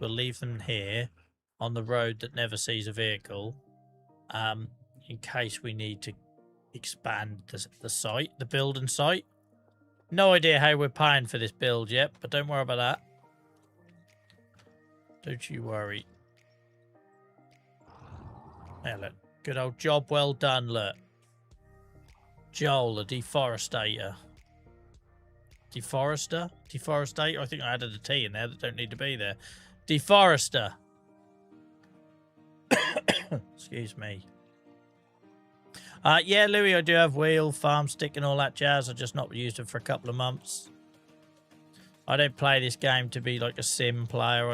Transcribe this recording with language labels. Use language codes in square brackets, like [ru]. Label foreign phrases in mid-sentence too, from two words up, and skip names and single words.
[en] We'll leave them here on the road that never sees a vehicle, in case we need to expand the site, the building site. No idea how we're paying for this build yet, but don't worry about that. Don't you worry. There, look. Good old job well done, look. Joel, the deforestator. Deforester? Deforestator? I think I added a T in there that don't need to be there. Deforester. Excuse me. Yeah, Louis, I do have wheel, farm stick and all that jazz. I've just not used it for a couple of months. I don't play this game to be like a sim player.